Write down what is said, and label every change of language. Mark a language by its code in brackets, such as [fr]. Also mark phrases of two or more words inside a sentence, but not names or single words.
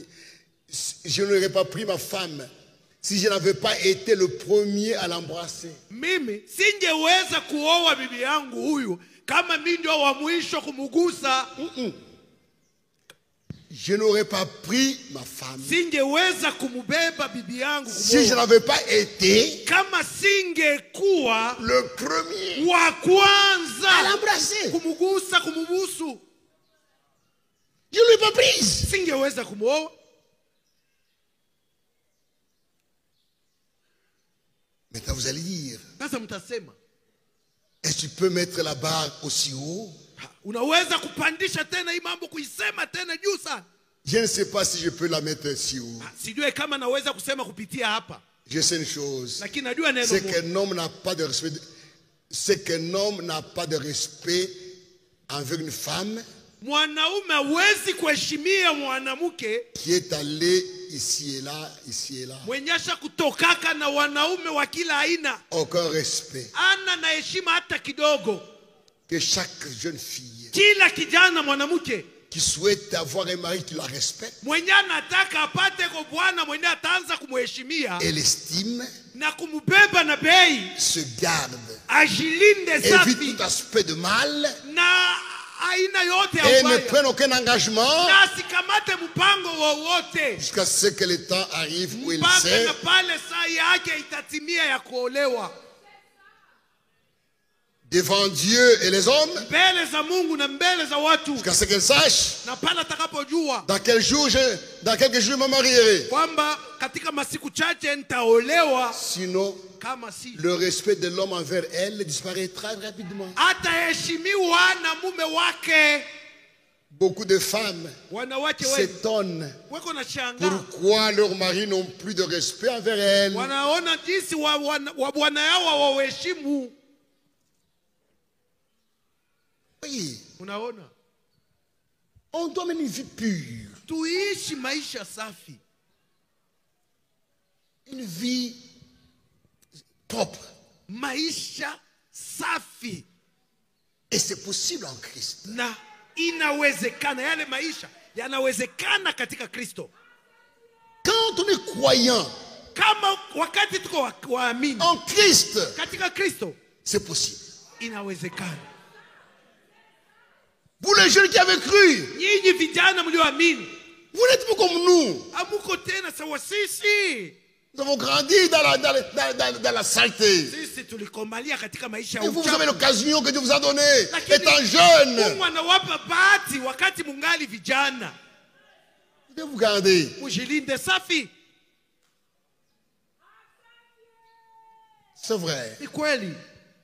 [fr] Je n'aurais pas pris ma femme si je n'avais pas été le premier à l'embrasser. [sw] Mimi singeweza kuoa bibi yangu huyu kama mimi ndio wa mwisho kumugusa. [fr] Je n'aurais pas pris ma femme [sw] Singeweza kumubeba bibi yangu [fr] si je n'avais pas été [sw] kama singekuwa [fr] le premier [sw] wa kwanza [fr] à l'embrasser. [sw] kumugusa, kumubusu. [fr] Je ne l'ai pas prise. [sw] Singeweza kumuoa. [fr] Maintenant vous allez dire, [sw] Sasa mtasema, [fr] est-ce que tu peux mettre la barre aussi haut? [sw] unaweza kupandisha tena hii mambo, kuisema tena juu sana? [fr] Je ne sais pas si je peux la mettre si haut. [sw] Sijui kama naweza kusema kupitia hapa, [fr] Je sais une chose, [sw] lakini najua neno [fr] c'est [sw] moja. [fr] qu'un homme n'a pas de respect. C'est qu'un homme n'a pas de respect envers une femme [sw] Mwanaume hawezi kuheshimia mwanamke [fr] qui est allée ici et là, ici et là. [sw] mwenyesha kutokaka na wanaume wa kila aina. [fr] Aucun respect. [sw] Ana na heshima hata kidogo. [fr] Que chaque jeune fille [sw] Kila kijana mwanamke [fr] qui souhaite avoir un mari qui la respecte [sw] mwenye anataka apate kwa bwana mwenye ataanza kumheshimia [fr] et l'estime, [sw] na kumubeba na bei, [fr] se garde, [sw] ajilinde [fr] évite [sw] safi [fr] tout aspect de mal [sw] na aina yote ya [fr] et ne [sw] ubaya, [fr] prenne aucun engagement [sw] na asikamate mpango wowote [fr] jusqu'à ce que le temps arrive où il [sw] mpaka [fr] sait [sw] na pale saa yake itatimia ya kuolewa [fr] devant Dieu et les hommes, [sw] mbele za Mungu na mbele za watu, [fr] jusqu'à ce qu'elle sache [sw] na pale atakapojua [fr] dans quelques jours je me marierai. [sw] kwamba katika masiku chache nitaolewa. [fr] Sinon, [sw] Kama si, [fr] le respect de l'homme envers elle disparaîtra rapidement. [sw] ataheshimiwa na mume wake. [fr] Beaucoup de femmes [sw] Wanawake wengi [fr] s'étonnent [sw] weko na shangaa, [fr] pourquoi leurs maris n'ont plus de respect envers elles. [sw] wanaona jinsi wa bwana yao hawaheshimu. [fr] Oui, [sw] Unaona, [fr] on doit mener une vie pure, [sw] tuishi maisha safi, [fr] une vie propre. [sw] maisha safi, [fr] Et c'est possible en Christ. [sw] na inawezekana. Yale maisha yanawezekana katika Kristo. [fr] Quand on est croyant [sw] Kama wakati tuko waamini [fr] en Christ, [sw] katika Kristo, [fr] c'est possible. [sw] inawezekana. [fr] Vous les jeunes qui avez cru, [sw] Nyinyi vijana mlioamini, [fr] vous n'êtes pas comme nous. [sw] amuko tena sawa sisi. [fr] Nous avons grandi dans la saleté. [sw] Sisi tulikomalia katika maisha ya [fr] Et vous [sw] uchafu. [fr] avez l'occasion que Dieu vous a donnée, [sw] Lakini [fr] étant jeune. [sw] Mungu anawapa bahati wakati mungali vijana. [fr] Vous devez vous garder. [sw] Mujilinde safi. [fr] C'est vrai. [sw] Ni kweli.